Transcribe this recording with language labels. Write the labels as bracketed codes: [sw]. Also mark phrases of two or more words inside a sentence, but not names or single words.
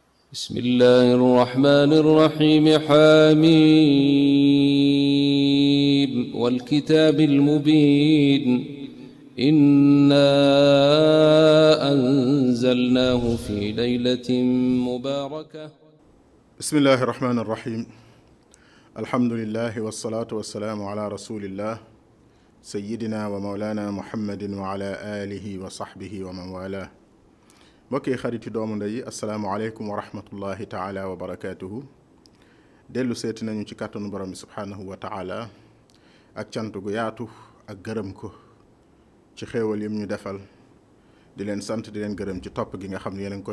[ar] بسم الله الرحمن الرحيم حميم والكتاب المبين إنا أنزلناه في ليلة مباركة بسم الله الرحمن الرحيم الحمد لله والصلاة والسلام على رسول الله سيدنا ومولانا محمد وعلى آله وصحبه ومن والاه [wo] mbokk yi xarit yi doomu ndey [ar] السلام عليكم ورحمة الله تعالى وبركاته [wo] dellu seeti nañu ci kàttanu borom bi [ar] subhaanahu وتعالى [wo] ak cant gu yaatu ak gërëm ko ci xéewal yim ñu defal di leen sant di leen gërëm ci topp gi nga xam ne yéen a ngi